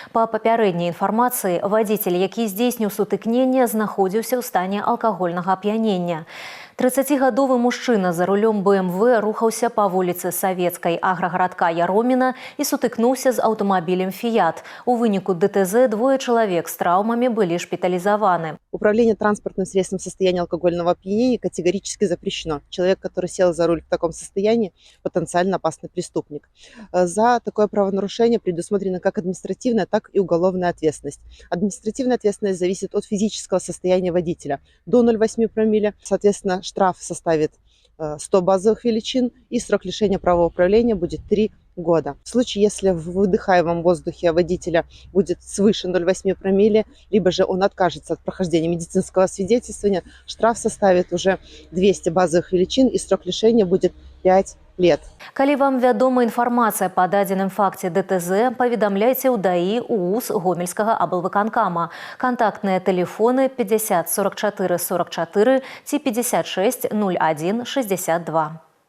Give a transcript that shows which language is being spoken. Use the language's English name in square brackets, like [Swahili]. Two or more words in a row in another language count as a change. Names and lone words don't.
[Belarusian] Па папярэдняй інфармацыі, вадзіцель, які здзейсніў сутыкненне, знаходзіўся ў стане алкагольнага ап'янення. 30-гадовы мужчына за рулём БМВ рухаўся па вуліцы Савецкай аграгарадка Яроміна і сутыкнуўся з аўтамабілем «Фіят». У выніку ДТЗ двое чалавек з траўмамі былі шпіталізаваны. [Russian] Управление транспортным средством в состоянии алкогольного опьянения категорически запрещено. Человек, который сел за руль в таком состоянии, потенциально опасный преступник. За такое правонарушение предусмотрена как административная, так и уголовная ответственность. Административная ответственность зависит от физического состояния водителя. До 0,8 промилле, соответственно, штраф составит 100 базовых величин, и срок лишения права управления будет 3 года. В случае, если в выдыхаемом воздухе водителя будет свыше 0,8 промилле, либо же он откажется от прохождения медицинского освидетельствования, штраф составит уже 200 базовых величин, и срок лишения будет 5 лет. [Belarusian] Калі вам вядома інфармацыя па дадзеным факце ДТЗ, паведамляйце ў ДАІ УУС Гомельскага аблвыканкама. Кантактныя тэлефоны 50 44 44 ці 56 01 62.